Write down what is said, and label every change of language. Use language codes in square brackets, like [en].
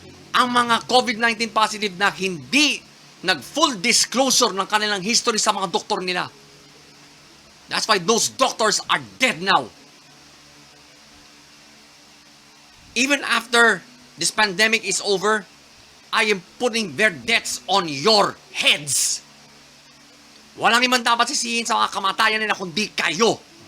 [tl] Ang mga COVID-19 positive na hindi nag-full disclosure ng kanilang history sa mga doktor nila. [en] That's why those doctors are dead now. Even after this pandemic is over, I am putting their deaths on your heads. [tl] Walang iman dapat sisihin sa mga kamatayan nila kundi kayo.